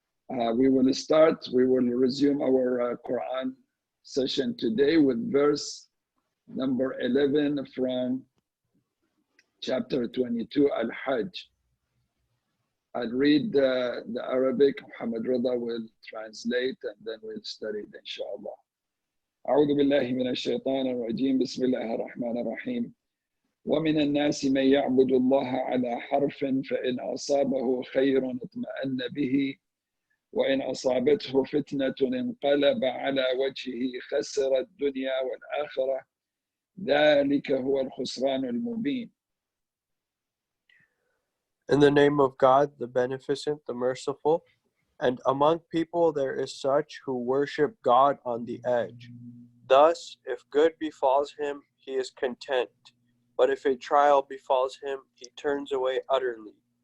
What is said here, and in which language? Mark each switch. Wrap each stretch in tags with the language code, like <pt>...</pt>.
<en>We will resume our Qur'an session today with verse number 11 from chapter 22, al-Hajj. I'll read the Arabic, Muhammad Rida will translate, and then we'll study it, inshallah.</en> <ar>أعوذ بالله من الشيطان الرجيم بسم الله الرحمن الرحيم ومن الناس من يعبد الله على حرف فإن أصابه خير اطمأن به وإن أصابته فتنة انقلب على وجهه خسر الدنيا والآخرة ذلك هو الخسران المبين.</ar> <en>In the name of God, the Beneficent, the Merciful, and among people there is such who worship God on the edge. Thus, if good befalls him, he is content. But if a trial befalls him, he turns away utterly.</en>